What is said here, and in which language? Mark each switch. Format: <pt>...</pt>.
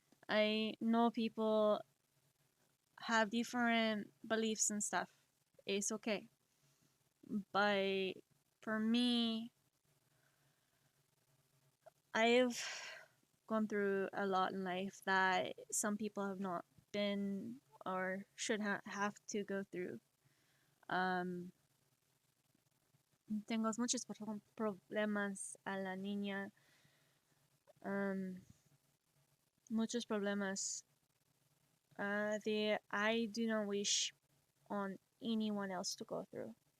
<en>I know people have different beliefs and stuff. It's okay. But for me, I've gone through a lot in life that some people have not been or should have to go through.</en> <es>Tengo muchos problemas a la niña. Muchos problemas</es> <en>that I do not wish on anyone else to go through.</en>